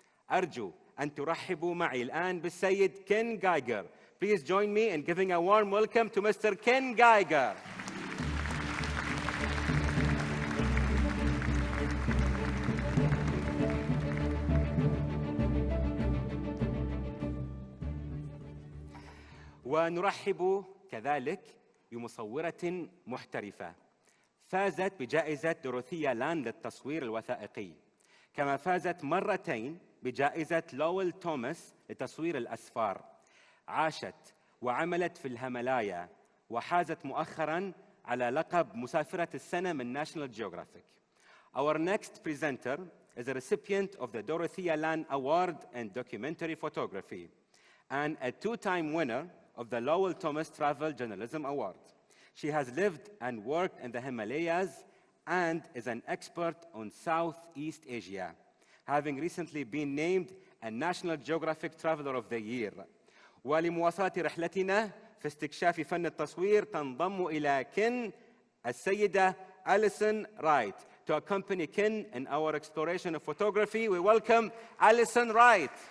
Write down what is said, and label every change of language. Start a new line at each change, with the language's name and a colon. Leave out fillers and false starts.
Arabic: أرجو أن ترحبوا معي الآن بالسيد كين Geiger.
English: Please join me in giving a warm welcome to Mr. Ken Geiger.
Arabic: ونرحب كذلك بمصورة محترفة فازت بجائزة دروثيا لان للتصوير الوثائقي، كما فازت مرتين بجائزة لويل توماس لتصوير الأسفار. عاشت وعملت في الهيمالايا وحازت مؤخراً على لقب مسافرة السنة من National Geographic.
English: Our next presenter is a recipient of the Dorothea Lange Award in Documentary Photography and a 2-time winner of the Lowell Thomas Travel Journalism Award. She has lived and worked in the Himalayas and is an expert on Southeast Asia, having recently been named a National Geographic Traveler of the Year.
Arabic: ولمواصلة رحلتنا في استكشاف فن التصوير تنضم إلى كين السيدة أليسون رايت.
English: To accompany Ken in our exploration of photography, we welcome Alison Wright.